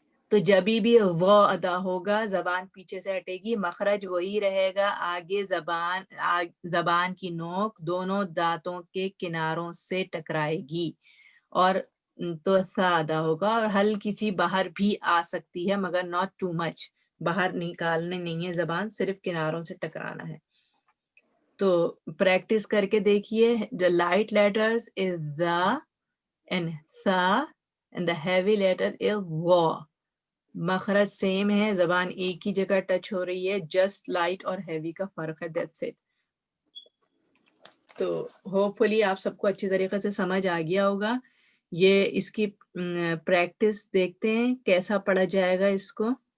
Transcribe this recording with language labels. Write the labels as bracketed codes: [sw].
[ur] تو جبھی بھی وہ ادا ہوگا زبان پیچھے سے ہٹے گی، مخرج وہی رہے گا، آگے زبان کی نوک دونوں دانتوں کے کناروں سے ٹکرائے گی اور تو سا ادا ہوگا. اور ہلکی سی باہر بھی آ سکتی ہے مگر ناٹ ٹو مچ، باہر نکالنے نہیں ہے زبان، صرف کناروں سے ٹکرانا ہے. تو پریکٹس کر کے دیکھیے. [en] the light letters is the and sa and the heavy letter is wo. [ur] مخرج سیم ہے، زبان ایک ہی جگہ ٹچ ہو رہی ہے، جسٹ لائٹ اور ہیوی کا فرق ہے، دیٹس اٹ. تو ہوپ فلی آپ سب کو اچھی طریقے سے سمجھ آ گیا ہوگا. یہ اس کی پریکٹس دیکھتے ہیں کیسا پڑھا جائے گا اس کو.